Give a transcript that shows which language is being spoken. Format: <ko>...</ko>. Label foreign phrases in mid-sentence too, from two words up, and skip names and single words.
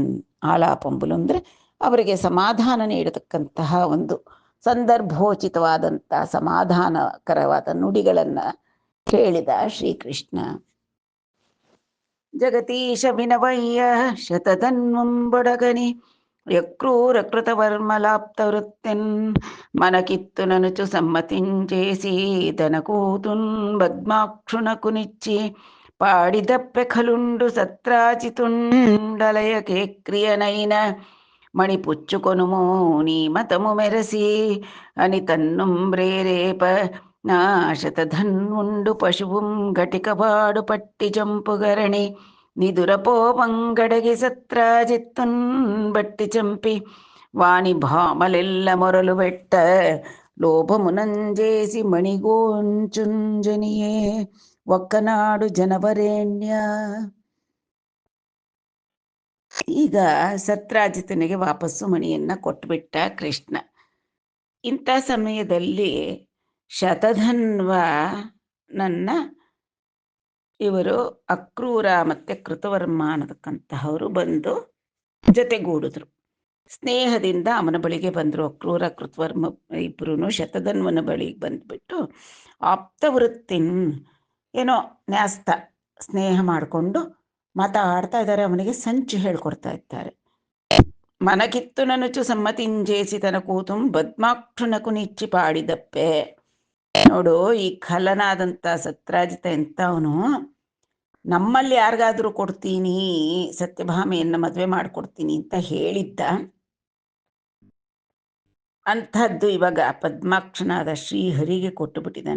<kn>ಆಲಾಪಂಬುಲು ಅಂದರೆ ಅವರಿಗೆ ಸಮಾಧಾನ ನೀಡತಕ್ಕಂತಹ ಒಂದು ಸಂದರ್ಭೋಚಿತವಾದಂಥ ಸಮಾಧಾನಕರವಾದ ನುಡಿಗಳನ್ನು ಹೇಳಿದ ಶ್ರೀಕೃಷ್ಣ.</kn> <te>జగతీశ వినవయ్య శతధన్వంబొడగని యక్రూరకృతవర్మలాప్తవృత్తిన్ మనకిత్తు ననుచు సమ్మతించేసి దనకూతున్ బద్మాక్షునకునిచ్చి పాడిదప్పె ఖలుండు సత్రాచితుండలయకే క్రియనైన మణిపుచ్చుకొనుము నీ మతము మెరసి అని తన్నుంబ్రేరేప నా శతధన్వుండు పశువుం ఘటికవాడు పట్టి జంపుగరణి నిదురపోవంగడగి సత్రాజిత్తున్ బట్టి చంపి వాని భామలెల్ల మొరలు పెట్ట లోభమునంజేసి మణిగోంచుంజనియే ఒక్కనాడు ಜನವರೇಣ್ಯ.</te> <kn>ಈಗ ಸತ್ರಾಜಿತನಿಗೆ ವಾಪಸ್ಸು ಮಣಿಯನ್ನ ಕೊಟ್ಬಿಟ್ಟ ಕೃಷ್ಣ. ಇಂಥ ಸಮಯದಲ್ಲಿ ಶತಧನ್ವ ನನ್ನ ಇವರು ಅಕ್ರೂರ ಮತ್ತೆ ಕೃತವರ್ಮ ಅನ್ನತಕ್ಕಂತಹವರು ಬಂದು ಜೊತೆಗೂಡಿದ್ರು. ಸ್ನೇಹದಿಂದ ಅವನ ಬಳಿಗೆ ಬಂದರು. ಅಕ್ರೂರ ಕೃತವರ್ಮ ಇಬ್ಬರೂ ಶತಧನ್ವನ ಬಳಿಗೆ ಬಂದ್ಬಿಟ್ಟು ಆಪ್ತವೃತ್ತಿನ್ ಏನೋ ನ್ಯಾಸ್ತ ಸ್ನೇಹ ಮಾಡಿಕೊಂಡು ಮಾತಾಡ್ತಾ ಇದ್ದಾರೆ. ಅವನಿಗೆ ಸಂಚು ಹೇಳ್ಕೊಡ್ತಾ ಇದ್ದಾರೆ.</kn> <te>మనకిత్తు ననుచు సమ్మతించేసి తన కూతుಂ బద్మాక్షునకు నిచ్చి పాడిదప్పె.</te> <kn>ನೋಡು, ಈ ಖಲನಾದಂಥ ಸತ್ರಾಜಿತ ಎಂಥವನು, ನಮ್ಮಲ್ಲಿ ಯಾರಿಗಾದ್ರೂ ಕೊಡ್ತೀನಿ, ಸತ್ಯಭಾಮೆಯನ್ನ ಮದುವೆ ಮಾಡಿಕೊಡ್ತೀನಿ ಅಂತ ಹೇಳಿದ್ದ. ಅಂಥದ್ದು ಇವಾಗ ಪದ್ಮಾಕ್ಷನಾದ ಶ್ರೀಹರಿಗೆ ಕೊಟ್ಟು ಬಿಟ್ಟಿದ್ದಾನೆ.</kn>